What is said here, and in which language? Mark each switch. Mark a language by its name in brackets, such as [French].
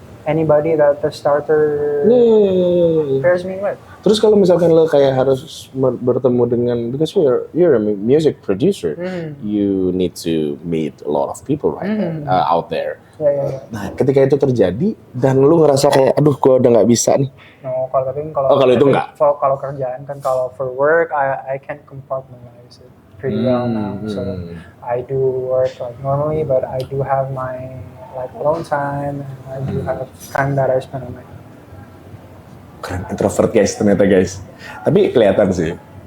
[English] anybody that the starter Yeah. pairs me with. [Indonesian] Terus kalau misalkan lo kayak harus bertemu dengan, [English] because you're a music producer, you need to meet a lot of people out there. Yeah. [Indonesian] Nah, ketika itu terjadi dan lu ngerasa kayak, aduh, gue udah nggak bisa nih. No, kalau kalau itu enggak? Kalau kerjaan kan, kalau [English] for work, I can compartmentalize it pretty well now. So I do work like normally, but I do have my like alone time, and I do have time that I spend on my. [Indonesian] Keren, [English] introvert guys [Indonesian] ternyata guys. Tapi kelihatan sih.